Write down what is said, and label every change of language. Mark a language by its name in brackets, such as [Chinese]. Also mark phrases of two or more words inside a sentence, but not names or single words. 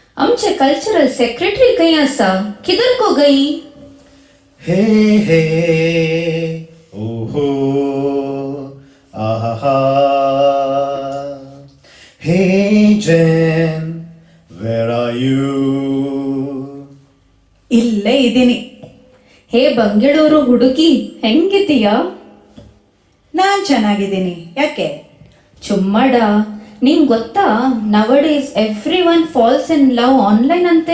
[Konkani] आमचे कल्चरल सेक्रेटरी खंय आसा? [Hindi] किधर को गई? [English] hey hey oho aha hey Jain where are you? [Kannada] ಇಲ್ಲೇ ಇದ್ದೀನಿ. ಹೇ ಬೆಂಗಳೂರು ಹುಡುಗಿ, ಹೆಂಗಿದೀಯಾ? ನಾನ್ ಚೆನ್ನಾಗಿದ್ದೀನಿ. ಯಾಕೆ? ಚುಮ್ಮಡ, ನಿಂಗ್ ಗೊತ್ತಾ [English] nowadays every one falls in love online [Kannada] ಅಂತೆ.